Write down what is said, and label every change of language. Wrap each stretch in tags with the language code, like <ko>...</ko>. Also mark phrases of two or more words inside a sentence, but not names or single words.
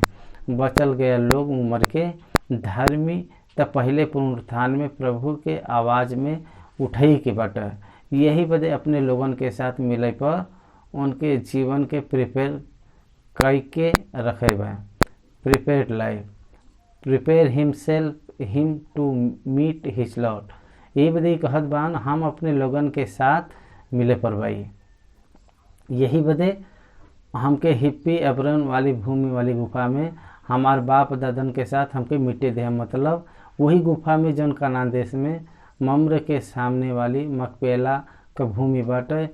<bho>बचल गए लोग मर के धर्मी तब पहले पुनरुत्थान में प्रभु के आवाज़ में उठई के बाटे। यही बदे अपने लोगन के साथ मिले पर उनके जीवन के प्रिपेयर कई के रखे बा।</bho> <en>Prepared life prepare him to meet his Lord.</en> <bho>ये बदे कहत बान हम अपने लोगन के साथ मिले पर भाई। यही बदे हमके हिप्पी अबरन वाली भूमि वाली गुफा में हमार बाप दादन के साथ हमके मिट्टी दे, मतलब वही गुफा में जौन कनान देश में मम्र के सामने वाली मकपेला का भूमि बाटे।</bho>